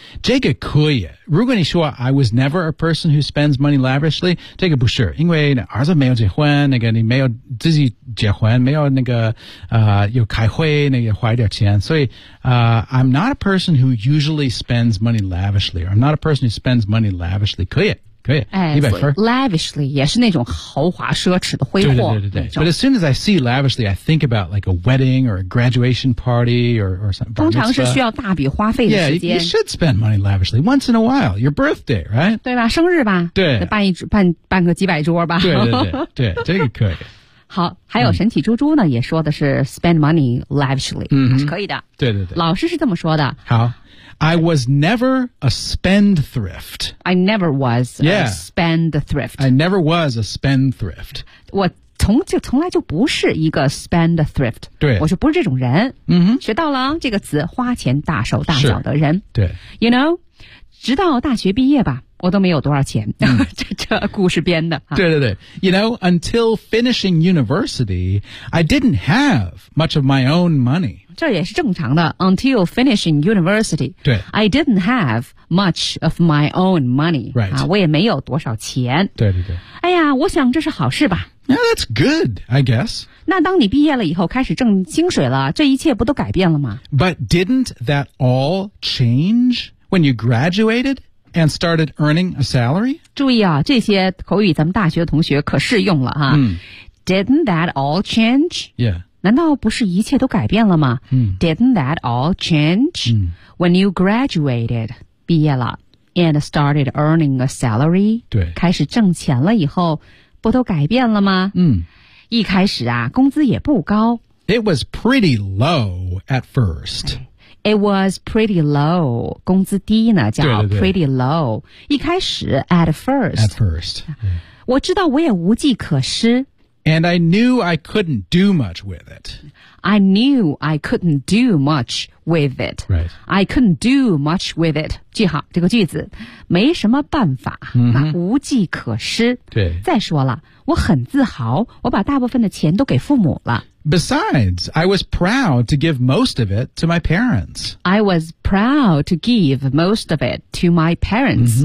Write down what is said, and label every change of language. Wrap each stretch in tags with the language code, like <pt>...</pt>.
<zh>这个可以，如果你说</zh> <en>I was never a person who spends money lavishly，</en> <zh>这个不是，因为儿子没有结婚，那个你没有自己结婚，没有那个有开会，那个花一点钱，所以</zh> <en>I'm not a person who usually spends money lavishly， I'm not a person who spends money lavishly，</en> <zh>可以。可以，哎，一百分。 Lavishly 也是那种豪华奢侈的挥霍。对对对对对。</zh> <en>But as soon as I see lavishly, I think about like a wedding or a graduation party or something.</en> <zh>通常是需要大笔花费的时间。</zh> <en>Yeah, you should spend money lavishly once in a while. Your birthday, right?</en> <zh>对吧？生日吧。对。办个几百桌吧。对对对对，这个可以。好，还有神奇猪猪呢，也说的是</zh> <en>spend money lavishly，</en> <zh>还是可以的。对对对。老师是这么说的。</zh> <en>好。I was never a spendthrift. I never was a spendthrift. I never was a spendthrift.</en> <zh>我从来就不是一个 spendthrift. 对，我就不是这种人。嗯，学到了这个词，花钱大手大脚的人。对，</zh> <en>You know，</en> <zh>直到大学毕业吧，我都没有多少钱。这故事编的。对对对</zh> <en>，You know， until finishing university， I didn't have much of my own money.</en> <zh>这也是正常的</zh> <en>until finishing university.</en> <zh>对</zh> <en>I didn't have much of my own money. Right.、</en> <zh>啊、我也没有多少钱。对对对。哎呀我想这是好事吧。</zh> <en>Yeah, that's good, I guess.</en> <zh>那当你毕业了以后开始挣薪水了这一切不都改变了吗</zh> <en>But didn't that all change when you graduated and started earning a salary?</en> <zh>注意啊这些口语咱们大学同学可适用了啊。 Mm.</zh> <en>Didn't that all change? Yeah.</en> <zh>难道不是一切都改变了吗、嗯、</zh> <en>Didn't that all change、嗯、 when you graduated</en> <zh>毕业了</zh> <en>and started earning a salary</en> <zh>对开始挣钱了以后不都改变了吗嗯，一开始啊工资也不高</zh> <en>It was pretty low at first It was pretty low.</en> <zh>工资低呢叫</zh> <en>pretty low.</en> <zh>对对对一开始</zh> <en>at first. At first.、Yeah.</en> <zh>我知道我也无计可施。</zh> <en>And I knew I couldn't do much with it. I knew I couldn't do much with it. Right. I couldn't do much with it.</en> <zh>记好这个句子，没什么办法，无计可施。对。再说了，我很自豪，我把大部分的钱都给父母了。</zh> <en>Besides, I was proud to give most of it to my parents. I was proud to give most of it to my parents.、</en>